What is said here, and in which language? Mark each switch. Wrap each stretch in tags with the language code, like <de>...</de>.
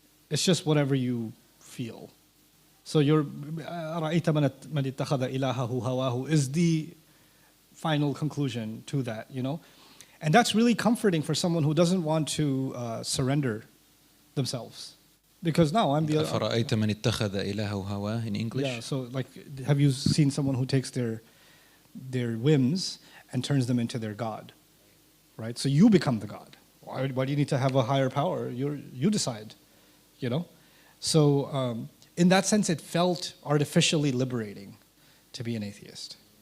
<en>It's just whatever you feel. So</en> <ar>أَرَأَيْتَ مَنِ اتَّخَذَ إِلَهَهُ هَوَاهُ</ar> <en>is the final conclusion to that, And that's really comforting for someone who doesn't want to surrender themselves. Because now I'm the...</en> <ar>أَفَرَأَيْتَ مَنِ اتَّخَذَ إِلَهَهُ هَوَاهُ</ar> <en>in English? Yeah, so have you seen someone who takes their whims and turns them into their God, right? So you become the God. Why do you need to have a higher power? You decide, So in that sense, it felt artificially liberating to be an atheist.</en>